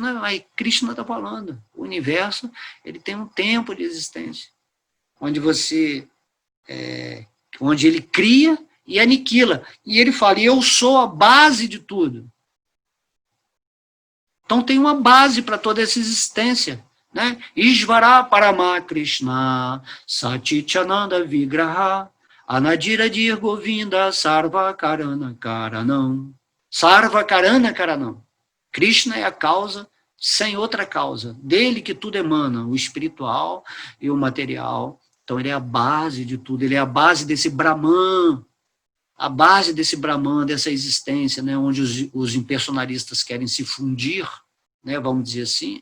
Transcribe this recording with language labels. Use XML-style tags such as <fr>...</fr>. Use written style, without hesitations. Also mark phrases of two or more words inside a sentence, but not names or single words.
<pt>Não, mas Krishna está falando, o universo ele tem um tempo de existência, onde onde ele cria e aniquila, e ele fala, eu sou a base de tudo. Então tem uma base para toda essa existência. Né?</pt> <sa>Ishvara Parama Krishna Satchitananda Vigraha Anadiradir Govinda Sarva Karana Karanam. Sarva Karana Karanam.</sa> <pt>Krishna é a causa sem outra causa. Dele que tudo emana, o espiritual e o material. Então ele é a base de tudo, ele é a base desse Brahman, a base desse Brahman, dessa existência, né, onde os impersonalistas querem se fundir, né, vamos dizer assim.</pt>